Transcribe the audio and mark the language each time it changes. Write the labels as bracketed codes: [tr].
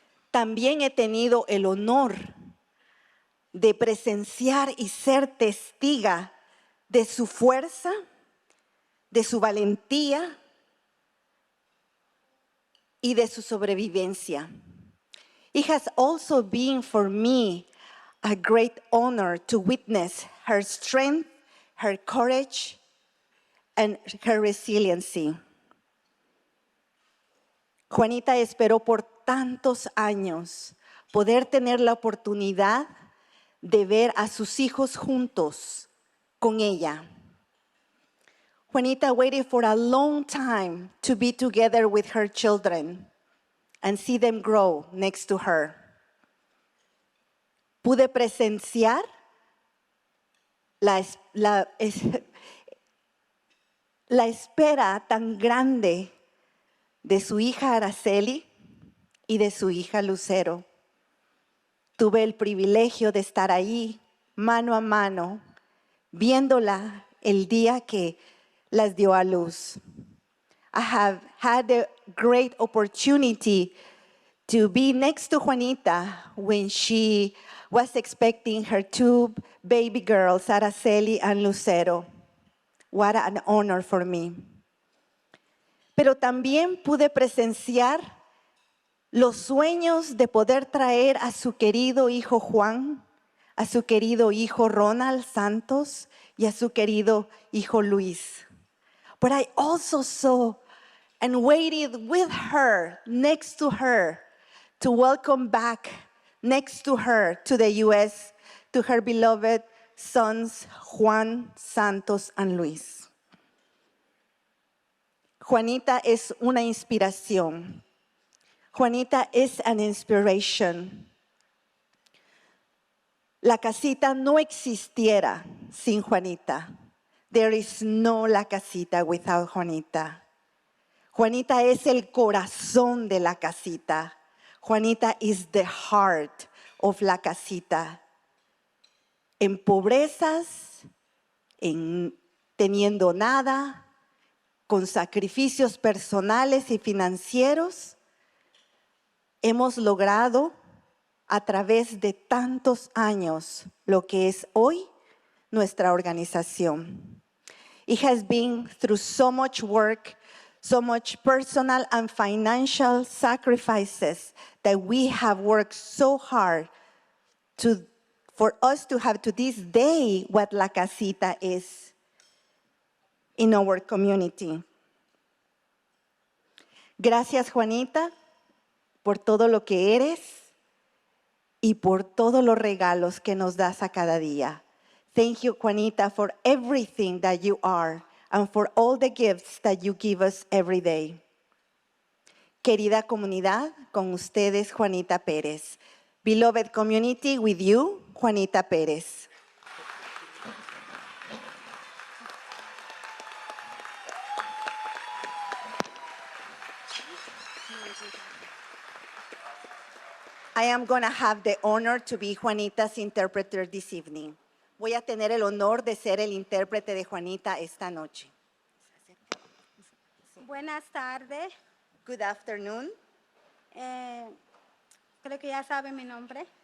[es] También he tenido el honor de presenciar y ser testiga de su fuerza, de su valentía y de su sobrevivencia. [en] It has also been for me a great honor to witness her strength, her courage, and her resiliency. [es] Juanita esperó por tantos años poder tener la oportunidad de ver a sus hijos juntos con ella. [en] Juanita waited for a long time to be together with her children and see them grow next to her. [es] Pude presenciar la espera tan grande de su hija Araceli y de su hija Lucero. Tuve el privilegio de estar ahí, mano a mano, viéndola el día que las dio a luz. [en] I have had the great opportunity to be next to Juanita when she was expecting her two baby girls, Araceli and Lucero. What an honor for me. [es] Pero también pude presenciar los sueños de poder traer a su querido hijo Juan, a su querido hijo Ronald Santos y a su querido hijo Luis. [en] But I also saw and waited with her, next to her, to welcome back next to her to the U.S., to her beloved sons, Juan, Santos, and Luis. [es] Juanita es una inspiración. [en] Juanita is an inspiration. [es] La casita no existiera sin Juanita. [en] There is no La Casita without Juanita. [es] Juanita es el corazón de la casita. [en] Juanita is the heart of La Casita. [es] En pobrezas, en teniendo nada, con sacrificios personales y financieros, hemos logrado a través de tantos años lo que es hoy nuestra organización. [en] It has been through so much work, so much personal and financial sacrifices that we have worked so hard for us to have to this day what La Casita is in our community. [es] Gracias, Juanita, por todo lo que eres y por todos los regalos que nos das a cada día. [en] Thank you, Juanita, for everything that you are and for all the gifts that you give us every day. [es] Querida comunidad, con ustedes, Juanita Pérez. [en] Beloved community, with you, Juanita Pérez. I am going to have the honor to be Juanita's interpreter this evening. [es] Voy a tener el honor de ser el intérprete de Juanita esta noche. Buenas tardes. [en] Good afternoon. [es] Creo que ya saben mi nombre.